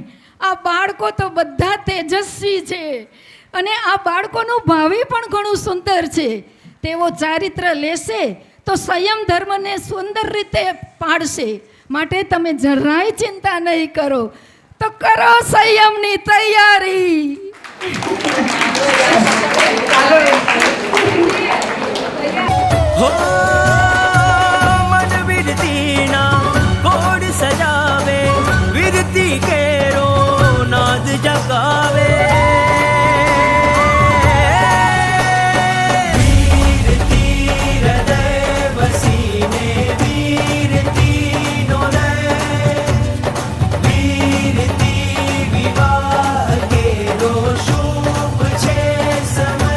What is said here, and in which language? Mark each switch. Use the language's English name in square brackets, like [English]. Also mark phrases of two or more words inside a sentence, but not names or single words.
[Gujarati] આ બાળકો તો બધા તેજસ્વી છે અને આ બાળકોનું ભાવિ પણ ઘણું સુંદર છે. તેઓ ચારિત્ર લેશે તો સંયમ ધર્મને સુંદર રીતે પાડશે. માટે તમે જરાય ચિંતા નહીં કરો. તો કરો સંયમની તૈયારી. હો મન વિરતી ના કોડ સજાવે, વિરતી કેરો નાદ જગાવે. વિરતી હૃદય વસીને વિરતી નો લય, વિરતી વિવાહ કેરો શુભ છે સમય.